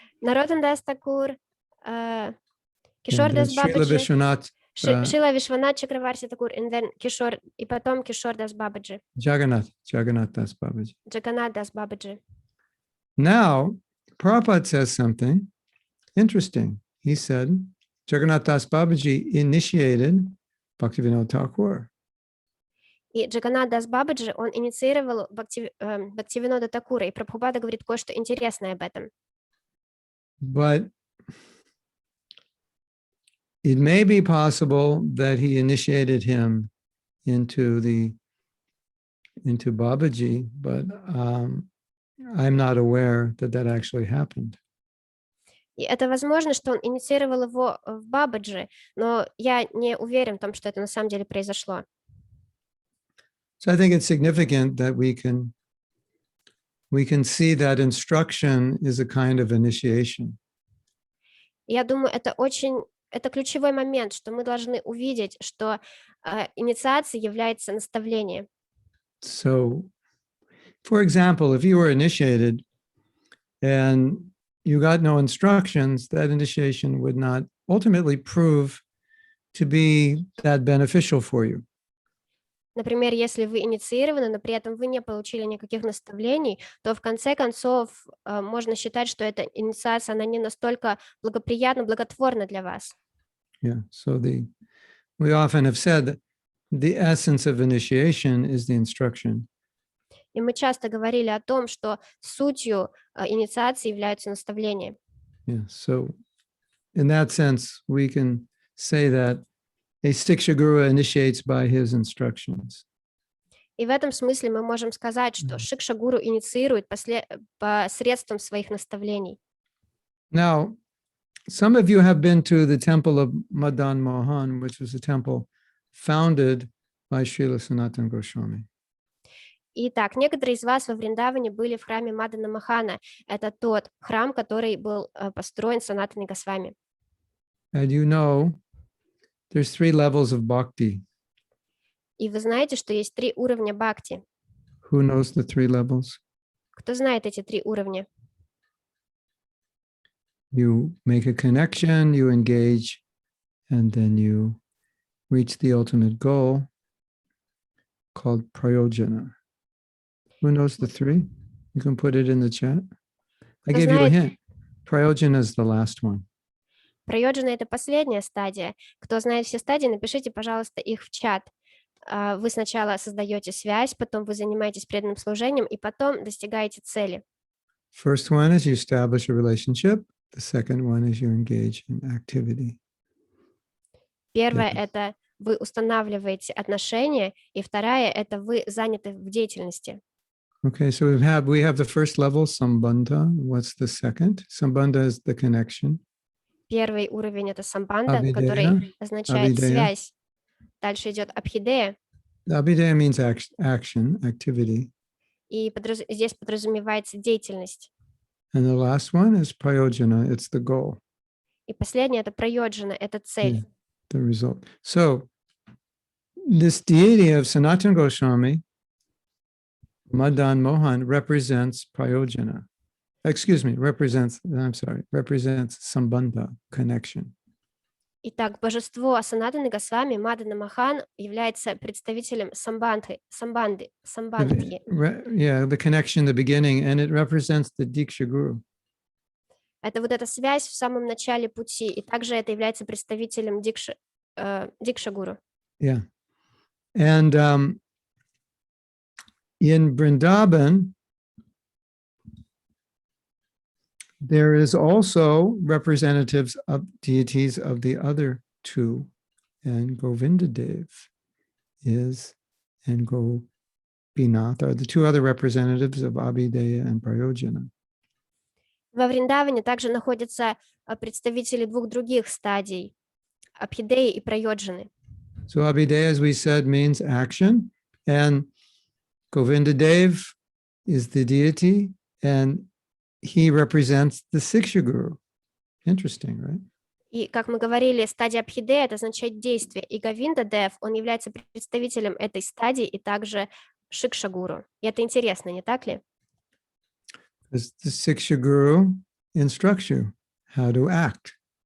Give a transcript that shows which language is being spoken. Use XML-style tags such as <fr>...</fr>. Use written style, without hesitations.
<ru>Нароттам Дас Такур, Кишор</ru> <en>And then</en> <ru>Дас</ru> <en>Srila</en> <ru>Бабаджи,</ru> <en>Vishwanath,</en> <ru>Шила Вишванат Чакраварти Такур,</ru> <en>and then</en> <ru>Кишор, и потом Кишор Дас Бабаджи,</ru> <en>Jagannath Das Babaji.</en> <ru>Джаганат Дас Бабаджи.</ru> <en>Now, Prabhupada says something interesting. He said, Jagannath Das Babaji initiated Bhaktivinoda Thakur.</en> <ru>И Джаганат Дас Бабаджи, он инициировал Бхактивинода Такура, и Прабхупада говорит кое-что интересное об этом.</ru> <en>But it may be possible that he initiated him into Babaji, but I'm not aware that that actually happened.</en> <ru>И это возможно, что он инициировал его в Бабаджи, но я не уверен в том, что это на самом деле произошло.</ru> <en>So I think it's significant that we can see that instruction is a kind of initiation.</en> <ru>Я думаю, это ключевой момент, что мы должны увидеть, что инициация является наставлением.</ru> <en>So, for example, if you were initiated and you got no instructions, that initiation would not ultimately prove to be that beneficial for you.</en> <ru>Например, если вы инициированы, но при этом вы не получили никаких наставлений, то в конце концов можно считать, что эта инициация, она не настолько благоприятна, благотворна для вас.</ru> <en>Yeah, so we often have said that the essence of initiation is the instruction.</en> <ru>И мы часто говорили о том, что сутью инициации являются наставления.</ru> <en>Yeah, so in that sense, we can say that a Siksha Guru initiates by his instructions.</en> <ru>И в этом смысле мы можем сказать, что Шикша-гуру инициирует посредством своих наставлений.</ru> <en>Now, some of you have been to the temple of Madan Mohan, which was a temple founded by Srila Sanatana Goswami.</en> <ru>Итак, некоторые из вас во Вриндаване были в храме Мадана Махана. Это тот храм, который был построен Санатаной Госвами.</ru> <en>And you know, there's 3 levels of bhakti.</en> <ru>И вы знаете, что есть 3 уровня бхакти.</ru> <en>Who knows the 3 levels?</en> <ru>Кто знает эти 3 уровня?</ru> <en>You make a connection, you engage, and then you reach the ultimate goal called prayojana. Who knows the 3? You can put it in the chat. I gave you a hint. Prayojana is the last one.</en> <ru>Прайоджана — это последняя стадия. Кто знает все стадии, напишите, пожалуйста, их в чат. Вы сначала создаете связь, потом вы занимаетесь преданным служением, и потом достигаете цели.</ru> <en>First one is you establish a relationship. The second one is you engage in activity.</en> <ru>Первое — это вы устанавливаете отношения, и вторая — это вы заняты в деятельности.</ru> <en>Okay, so we have the first level, sambandha. What's the second? Sambandha is the connection.</en> <ru>Первый уровень — это самбанда,</ru> <en>Abhideya.</en> <ru>который означает</ru> <en>Abhideya.</en> <ru>связь. Дальше идет абхидея,</ru> <en>Abhideya means action, activity.</en> <ru>и здесь подразумевается деятельность.</ru> <en>And the last one is prayojana. It's the goal,</en> <ru>И последнее — это прайоджана, это цель.</ru> <en>the result. So this deity of Sanatana Goswami, Madan Mohan, represents prayojana. Represents sambandha, connection.</en> <ru>Итак, божество Санатаны Госвами, Мадана Махан, является представителем самбандхи.</ru> <en>Yeah, the connection, the beginning, and it represents the Diksha Guru.</en> <ru>Это вот эта связь в самом начале пути, и также это является представителем Дикша Гуру.</ru> <en>Yeah. And in Vrindavan, there is also representatives of deities of the other 2, and Govindadev is, and Gopinath are the 2 other representatives of Abhideya and Prayojana.</en> <ru>Во Вриндаване также находятся представители 2 других стадий — Абхидеи и Прайоджаны.</ru> <en>So Abhideya, as we said, means action, and Govindadev is the deity, and he represents the Siksha Guru. Interesting, right?</en> <ru>И, как мы говорили, стадия Абхидея — это означает действие, и Говиндадев, он является представителем этой стадии и также Шикша Гуру. И это интересно, не так ли?</ru> <en>Because the Siksha Guru instructs you how to act.</en>